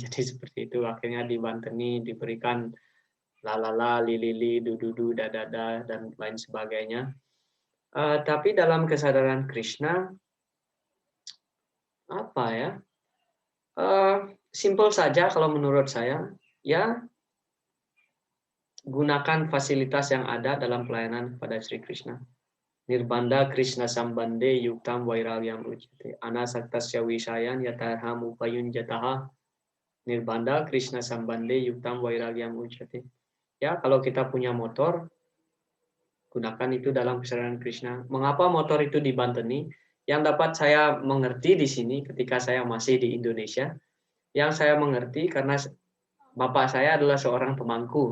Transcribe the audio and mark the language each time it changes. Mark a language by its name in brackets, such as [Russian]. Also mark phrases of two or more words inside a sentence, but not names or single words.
[Indonesian] Jadi seperti itu, akhirnya dibanteni, diberikan lalala, lilili, dududu, dadada, dan lain sebagainya. Tapi dalam kesadaran Krishna, apa ya? Simple saja kalau menurut saya, ya gunakan fasilitas yang ada dalam pelayanan kepada Sri Krishna. [Sanskrit] Nirbanda Krishna Sambande Yuktam Vairagyam Uchate. Anasaktasya Vishayan Yatarham Upayun Jataha. Nirbanda Krishna Sambande Yuktam Vairagyam Uchate. [Indonesian] Ya, kalau kita punya motor, gunakan itu dalam kesadaran Krishna. Mengapa motor itu dibanteni? Yang dapat saya mengerti di sini ketika saya masih di Indonesia, yang saya mengerti karena bapak saya adalah seorang pemangku.